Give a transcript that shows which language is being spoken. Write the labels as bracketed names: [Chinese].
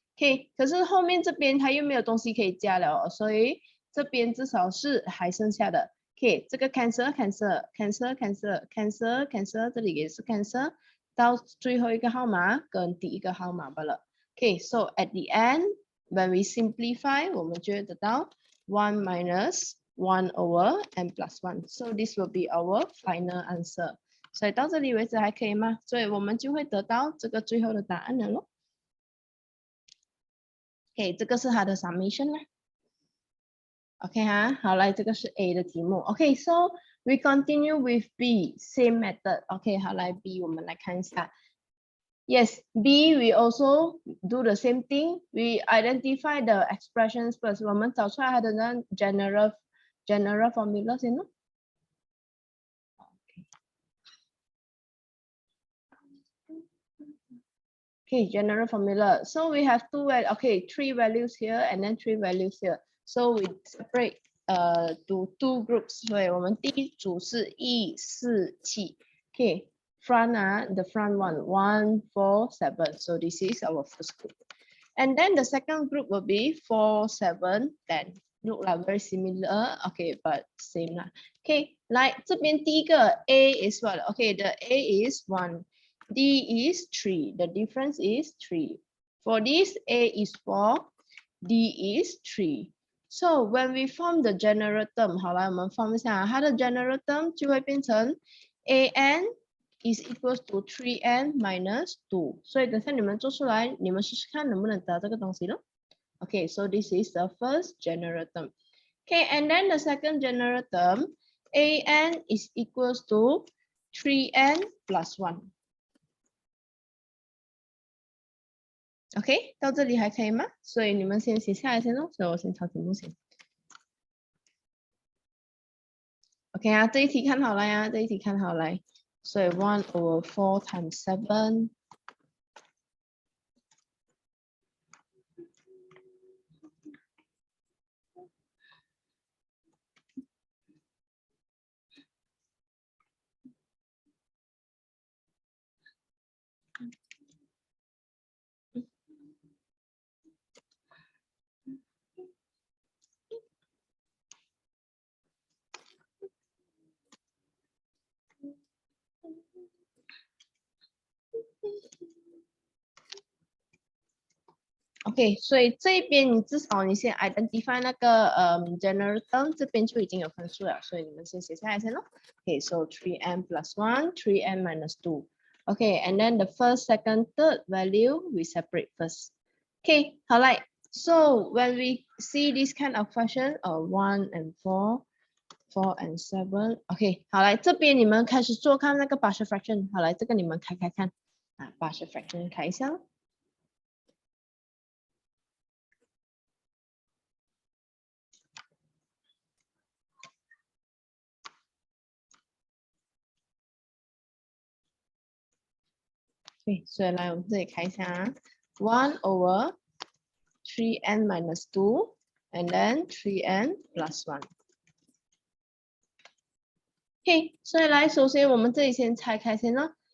[Chinese] OK， 可是后面这边它又没有东西可以加了，所以这边至少是还剩下的。 OK， 这个 cancel， 这里也是 cancel。到最后一个号码跟第一个号码罢了。 [English] Okay, so at the end, when we simplify, [Chinese] 我们就会得到 [English] 1 minus 1 over n plus 1. So this will be our final answer. [Chinese] 所以到这里为止还可以吗？所以我们就会得到这个最后的答案了咯。 Okay, 这个是它的 summation 啦。OK 哈，好，来这个是 A 的题目。 [English] OK, so we continue with B, same method. [Chinese] OK, 好，来 B 我们来看一下。 [English] Yes, B we also do the same thing. We identify the expressions first. [Chinese] 我们找出来它的呢 general formula 先咯。 [English] Okay, general formula. So we have three values here and then 3 values here. So we separate to 2 groups. [Chinese] 所以我们第一组是1、4、7。Okay, [English] the front one 1, 4, 7. So this is our first group. And then the second group will be 4, 7, 10. Look like very similar. Okay, but same lah. Okay, like [Chinese] 这边第一个 [English] A is what? Okay, the A is 1. D is 3. The difference is 3. For this, A is 4. D is 3. So when we form the general term, [Chinese] 好来我们 [English] form 一下， [Chinese] 它的 [English] general term [Chinese] 就会变成 [English] AN is equals to 3n minus 2. [Chinese] 所以等下你们做出来，你们试试看能不能得这个东西咯。 [English] Okay, so this is the first general term. Okay, and then the second general term, AN is equals to 3n plus 1. [Chinese] OK， 到这里还可以吗？所以你们先写下来先咯，所以我先抄题目先。 OK 啊，这一题看好了呀，这一题看好来。 [English] 所以1 over 4 times 7. [Chinese] OK， 所以这边你至少你先 [English] identify [Chinese] 那个general term， 这边就已经有分数了，所以你们先写下来先咯。 [English] OK， so 3n plus 1, 3n minus 2. Okay, and then the first, second, third value we separate first. Okay, [Chinese] 好来 [English] so when we see this kind of question, 1 and 4, 4 and 7. [Chinese] OK， 好来这边你们开始做看那个 partial fraction。好来这个你们开看啊 ，partial fraction 开一下。 [English] Okay, [Chinese] 所以来我们这里看一下啊 [English] ，1 over 3n minus 2 and then 3n plus 1. [Chinese] Okay, 所以来首先我们这里先拆开先咯。